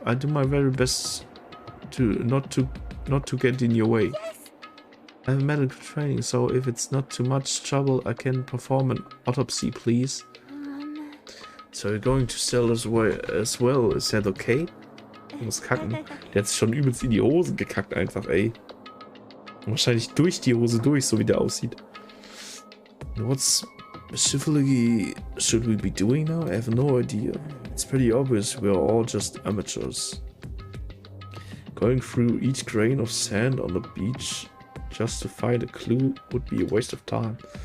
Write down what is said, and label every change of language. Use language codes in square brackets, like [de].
[en] I do my very best to not to get in your way. I have medical training, so if it's not too much trouble, I can perform an autopsy, please. So you're going to sell as well, is that okay? [de] Ich muss kacken. Der hat sich schon übelst in die Hose gekackt einfach, ey. Wahrscheinlich durch die Hose durch, so wie der aussieht. [en] What specifically should we be doing now? I have no idea. It's pretty obvious we're all just amateurs. Going through each grain of sand on the beach just to find a clue would be a waste of time.